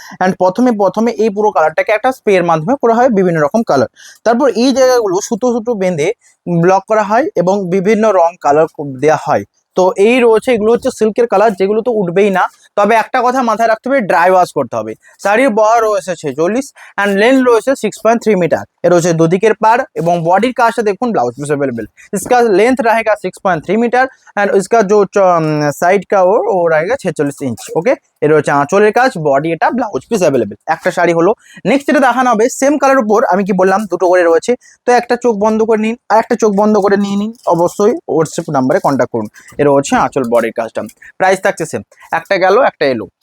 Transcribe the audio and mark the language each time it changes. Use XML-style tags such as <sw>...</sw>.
<bn>And প্রথমে এই পুরো কালারটাকে একটা স্প্রের মাধ্যমে করা হয় বিভিন্ন রকম কালার, তারপর এই জায়গাগুলো সুতো সুতো বেঁধে ব্লক করা হয় এবং বিভিন্ন রং কালার দেওয়া হয়। তো এই রয়েছে, এগুলো হচ্ছে সিল্কের কালার, যেগুলো তো উঠবেই না। তবে একটা কথা মাথায় রাখতে হবে, ড্রাই ওয়াশ করতে হবে। শাড়ির বহর রয়েছে 46 অ্যান্ড লেন্থ রয়েছে 6.3 मीटर। এর রয়েছে দুদিকের পার এবং বডির কাজটা দেখুন,</bn> <en>Blouse piece available.</en> <hi>इसका लेंथ रहेगा 6.3 मीटर एंड इसका जो साइड का वो रहेगा 46 इंच।</hi> <bn>ओके, এর হচ্ছে আঁচলের কাজ, বডি এটা, ব্লাউজ পিস अवेलेबल। একটা শাড়ি হলো। নেক্সট যেটা দেখানো হবে সেম কালার উপর, আমি কি বললাম দুটো করে রয়েছে, তো একটা চোখ বন্ধ করে নিন আর একটা চোখ বন্ধ করে নিয়ে নিন, অবশ্যই হোয়াটসঅ্যাপ নাম্বারে কন্ট্যাক্ট করুন। এর হচ্ছে আঁচল বডির কাজটা, প্রাইস থাকছে সেম, একটা গেল একটা এলো।</bn>